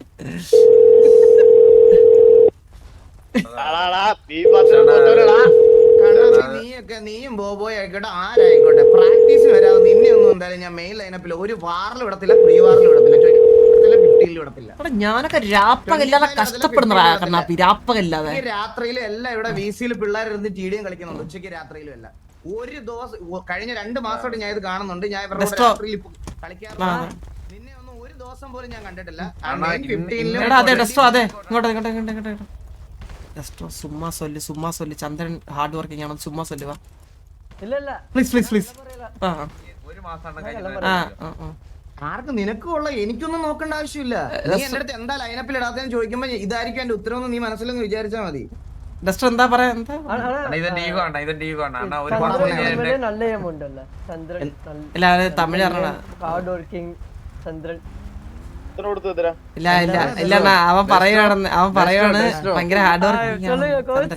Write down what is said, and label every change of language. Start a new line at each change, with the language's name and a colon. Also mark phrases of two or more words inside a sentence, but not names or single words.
Malayalam: നീയും ബോബോയ് ആയിക്കോട്ടെ ആരായിക്കോട്ടെ പ്രാക്ടീസ് വരാതെ നിന്നെ ഒന്നും എന്തായാലും ഞാൻ മെയിൻ ലൈനപ്പിൽ ഒരു വാറിൽ വിടത്തില്ല, പ്രീ വാറിൽ വിടത്തില്ല, 50 വിടത്തില്ല. ഞാനൊക്കെ രാപ്പകല്ലാതെ കഷ്ടപ്പെടുന്ന രാപ്പകല്ലാതെ. രാത്രിയിലും എല്ലാം ഇവിടെ VC-യിൽ പിള്ളേരിരുന്ന് TDM കളിക്കുന്നുണ്ട്, ഉച്ചയ്ക്ക് രാത്രിയിലും എല്ലാം. ഒരു ദിവസം കഴിഞ്ഞ 2 മാസമായിട്ട് ഞാൻ ഇത് കാണുന്നുണ്ട്. ഞാൻ ഇവരുടെ രാത്രിയിൽ കളിക്കാറുണ്ട്. നിന്നെ ഒന്നും ഒരു ദിവസം പോലും ഞാൻ കണ്ടിട്ടില്ല.
Tamil: சும்மா சொல்லு சந்திரன் ஹார்ட் ஒர்க்கிங் ആണ് சும்மா சொல்லு வா. இல்ல ப்ளீஸ்
Malayalam: ഒരു മാസം ആർക്കും നിനക്കുള്ള എനിക്കൊന്നും നോക്കേണ്ട ആവശ്യമില്ല. നീ എന്റെ അടുത്ത് എന്താ ലൈനപ്പിൽ ഇടാത്തേന്ന് ചോദിക്കുമ്പോ ഇതായിരിക്കും എന്റെ ഉത്തരവെന്ന് നീ മനസ്സിലൊന്ന് വിചാരിച്ചാ മതി. ഡസ്റ്റർ എന്താ പറയാ? എന്താ തമിഴ് ചന്ദ്രൻ ഇല്ല അവൻ പറയുവാണ് ഭയങ്കര ഹാർഡ് വർക്ക്.